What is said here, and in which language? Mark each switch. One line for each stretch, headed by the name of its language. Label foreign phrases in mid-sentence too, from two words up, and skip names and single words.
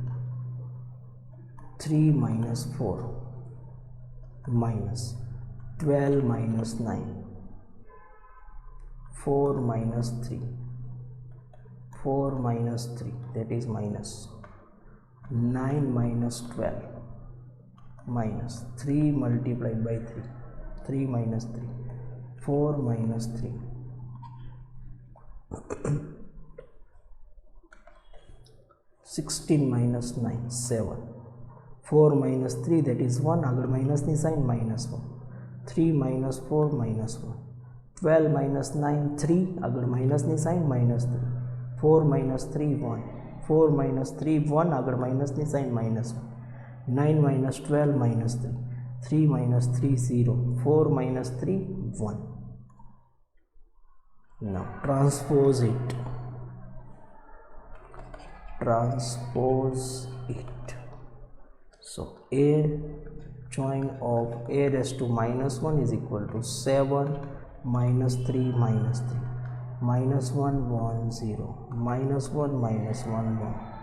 English: 3 minus 4, minus 12 minus 9, 4 minus 3, 4 minus 3, that is minus 9 minus 12, minus 3 multiplied by 3, 3 minus 3, 4 minus 3. 16 minus 9 7, 4 minus 3, that is 1, આગળ minus ની sign minus 1, 3 minus 4 minus 1, 12 minus 9 3, આગળ minus ની sign minus 3, 4 minus 3 1, 4 minus 3 1, આગળ minus ની sign minus 1, 9 minus 12 minus 3, 3 minus 3 0, 4 minus 3 1. Now transpose it. So a join of a raised to minus 1 is equal to 7 minus 3 minus 3, minus 1 1 0, minus 1 minus 1 1.